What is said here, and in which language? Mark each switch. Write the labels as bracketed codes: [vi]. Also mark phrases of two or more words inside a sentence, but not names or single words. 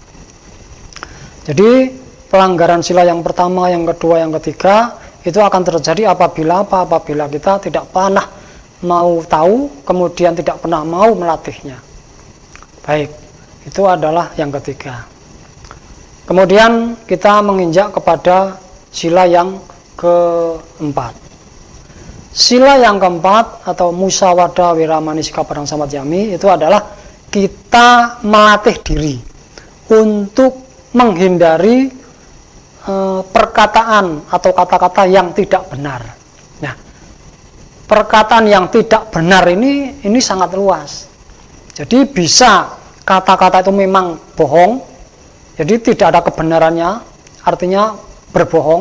[id] Jadi pelanggaran sila yang pertama, yang kedua, yang ketiga itu akan terjadi apabila kita tidak pernah mau tahu, kemudian tidak pernah mau melatihnya. Baik, itu adalah yang ketiga. Kemudian kita menginjak kepada sila yang keempat. Sila yang keempat atau [pi] musawada wiramani sikapadang samadhyami [id] itu adalah kita melatih diri untuk menghindari perkataan atau kata-kata yang tidak benar. Nah, perkataan yang tidak benar ini sangat luas. Jadi bisa kata-kata itu memang bohong, jadi tidak ada kebenarannya, artinya berbohong.